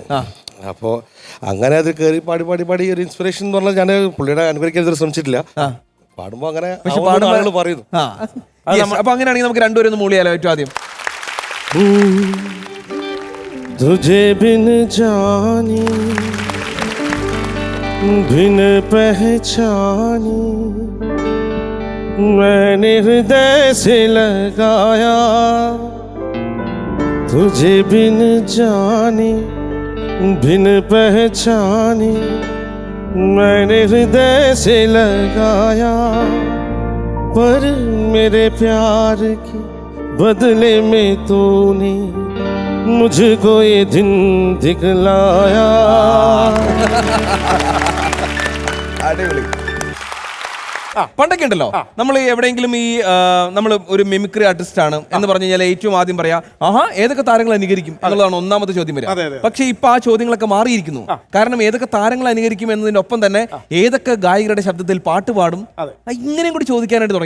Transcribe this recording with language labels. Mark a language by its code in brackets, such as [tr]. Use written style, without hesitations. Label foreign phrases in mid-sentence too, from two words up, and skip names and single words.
[ml] അപ്പോൾ അങ്ങനെ അത് കയറി പാടി പാടി പാടി ഒരു ഇൻസ്പിറേഷൻ എന്ന് പറഞ്ഞാൽ ഞാൻ പുള്ളിയുടെ അനുകരിക്കാൻ ഇതുവരെ ശ്രമിച്ചിട്ടില്ല. പാടുമ്പോൾ അങ്ങനെ പറയുന്നു. അപ്പൊ അങ്ങനെയാണെങ്കിൽ നമുക്ക് രണ്ടുപേരും ഒന്ന് മൂളിയാലോ ഏറ്റവും ആദ്യം? [hi] तुझे बिन जानी बिन पहचानी मैंने हृदय से लगाया तुझे बिन जानी बिन पहचानी मैंने हृदय से लगाया पर मेरे प्यार के बदले में तूने मुझको ये दिन दिखलाया. [ml] അടിപൊളി. പണ്ടൊക്കെ ഉണ്ടല്ലോ നമ്മൾ എവിടെയെങ്കിലും ഈ നമ്മൾ ഒരു [en] mimicry artist [ml] ആണ് എന്ന് പറഞ്ഞു കഴിഞ്ഞാൽ ഏറ്റവും ആദ്യം പറയാ ഏതൊക്കെ താരങ്ങൾ അനുകരിക്കും എന്നുള്ളതാണ് ഒന്നാമത്തെ ചോദ്യം വരിക. പക്ഷെ ഇപ്പൊ ആ ചോദ്യങ്ങളൊക്കെ മാറിയിരിക്കുന്നു. കാരണം ഏതൊക്കെ താരങ്ങൾ അനുകരിക്കും എന്നതിനൊപ്പം തന്നെ ഏതൊക്കെ ഗായകരുടെ ശബ്ദത്തിൽ പാട്ട് പാടും ഇങ്ങനെയും കൂടി ചോദിക്കാനായിട്ട് തുടങ്ങി.